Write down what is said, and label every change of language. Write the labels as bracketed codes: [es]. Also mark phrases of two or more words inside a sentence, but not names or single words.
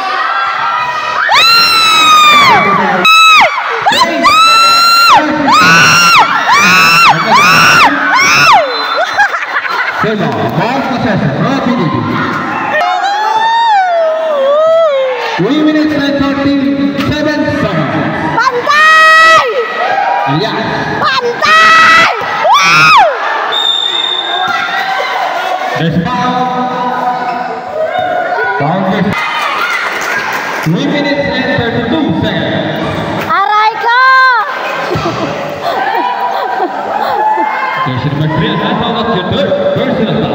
[en] Sema, ball possession. Rapidity. 3 minutes and 37 seconds. Bantay! Elias. Bantay! There's foul. Foul is 3 minutes and 32 seconds. [tl] Aray ko! [en] Station number 3 has fouled up your third personal foul.